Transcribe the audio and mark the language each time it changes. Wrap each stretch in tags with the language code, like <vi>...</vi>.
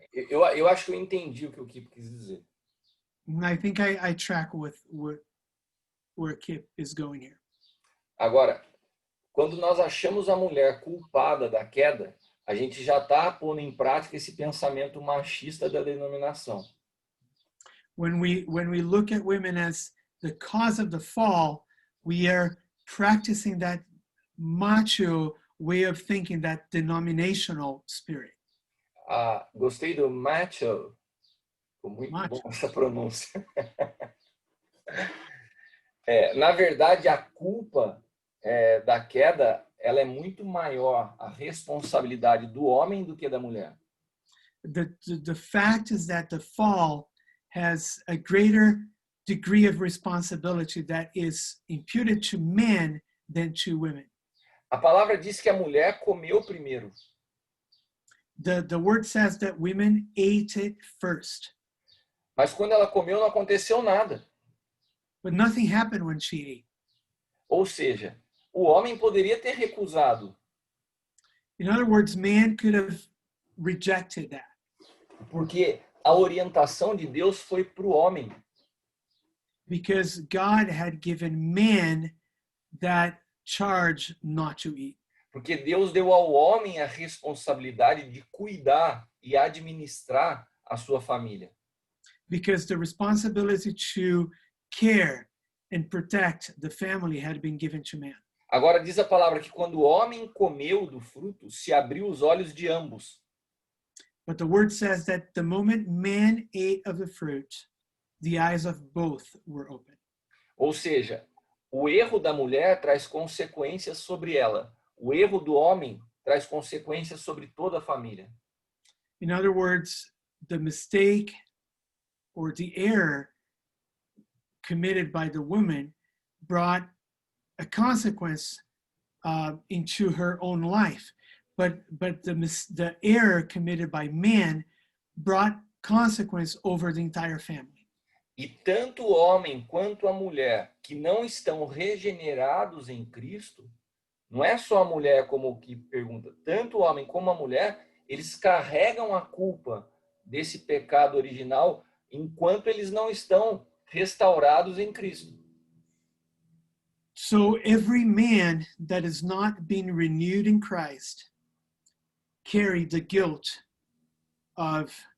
<pt>Eu acho que eu entendi o que o Kip quis dizer.</pt> <en>I think I track with where Kip is going here.</en> <pt>Agora, quando nós achamos a mulher culpada da queda, a gente já está pondo em prática esse pensamento machista da denominação.</pt> <en>When we look at women as the cause of the fall, we are practicing that macho way of thinking, that denominational spirit.</en> <pt>Gostei do macho. Ficou muito</pt> <en>Macho.</en> <pt>bom essa pronúncia. Na verdade, a culpa da queda, ela é muito maior a responsabilidade do homem do que da mulher.</pt> <en>The fact is that the fall has a greater degree of responsibility that is imputed to men than to women.</en> <pt>A palavra diz que a mulher comeu primeiro.</pt> <en>The word says that women ate it first.</en> <pt>Mas quando ela comeu, não aconteceu nada.</pt> <en>But nothing happened when she ate.</en> <pt>Ou seja, o homem poderia ter recusado.</pt> <en>In other words, man could have rejected that.</en> <pt>Porque a orientação de Deus foi para o homem.</pt> <en>Because God had given man that charge not to eat.</en> <pt>Porque Deus deu ao homem a responsabilidade de cuidar e administrar a sua família.</pt> <en>Because the responsibility to care and protect the family had been given to man.</en> <pt>Agora diz a palavra que quando o homem comeu do fruto, se abriu os olhos de ambos.</pt> <en>But the word says that the moment man ate of the fruit, the eyes of both were open.</en> <pt>Ou seja, o erro da mulher traz consequências sobre ela. O erro do homem traz consequências sobre toda a família.</pt> <en>In other words, the mistake or the error committed by the woman brought a consequence into her own life. But the error committed by man brought consequence over the entire family.</en> <pt>E tanto o homem quanto a mulher que não estão regenerados em Cristo, não é só a mulher como o que pergunta, tanto o homem como a mulher, eles carregam a culpa desse pecado original enquanto eles não estão restaurados em Cristo.</pt> <en>So every man that has not been renewed in Christ carry the guilt of</en>